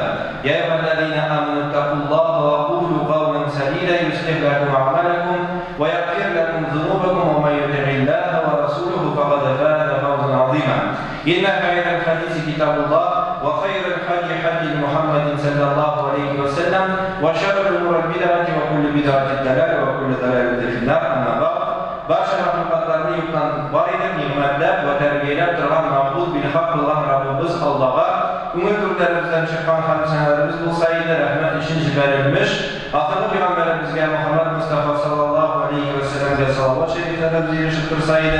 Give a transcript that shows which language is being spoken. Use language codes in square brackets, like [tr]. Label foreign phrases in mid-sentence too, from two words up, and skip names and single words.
[ar] يا أيها الذين آمنوا اتقوا الله وقولوا قولا سديدا يصلح لكم أعمالكم ويغفر لكم ذنوبكم، ومن يطع الله ورسوله فقد فاز فوزا عظيما. إن خير الحديث كتاب الله، وخير الهدي هدي محمد صلى الله عليه وسلم، وشر الأمور بدعة وكل بدعة ضلالة وكل ضلالة في النار. أما بعد، [uz] barcha mahluqotlarni yo'qdan bor etib ne'matlab va tarbiyalab turgan [ar] معبود بالحق الله [uz] Rabbimiz Allohga ko'ngil ko'klarimizdan chiqqan hamd sanolarimiz bo'lsa edi. Rahmat uchun jibarilmish oxirgi payg'ambarimizga Muhammad Mustafa [ar] صلى الله عليه [uz] vasallamga salovat shariflarni yurishib tursa edi.